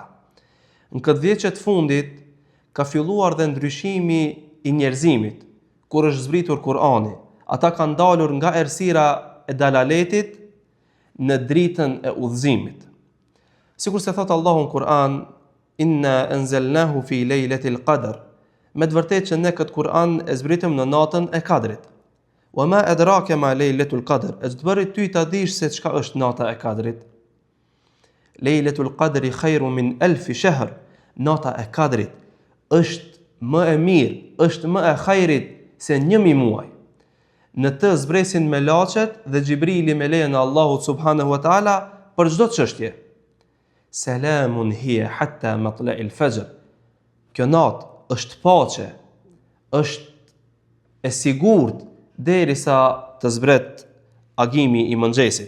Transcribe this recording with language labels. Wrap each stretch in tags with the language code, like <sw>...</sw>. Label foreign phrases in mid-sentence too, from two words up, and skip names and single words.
<sq>Në këtë vjeçë të fundit ka filluar dhe ndryshimi i njerëzimit, kur është zbritur Kur'ani. Ata kanë dalur nga errësira e dalaletit në dritën e udhëzimit. Sikur se thot Allahu në Kur'an,</sq> <ar>إنا أنزلناه في ليلة القدر,</ar> <sq>me të vërtetë që ne këtë Kur'an e zbritëm në natën e Kadrit.</sq> <ar>وما أدراك ما ليلة القدر,</ar> <sq>e të bëri ty ta dish se çka është nata e Kadrit.</sq> <ar>ليلة القدر خير من ألف شهر,</ar> <sq>nata e Kadrit është më e mirë, është më e khairit se 1000 muaj. Në të zbresin me laçet dhe Gjibrili me lejen e Allahut</sq> <ar>سبحانه وتعالى</ar> <sq>për çdo çështje.</sq> <ar>سلام هي حتى مطلع الفجر.</ar> <sq>Kjo natë është paqe, është e sigurt derisa të zbret agimi i mëngjesit.</sq>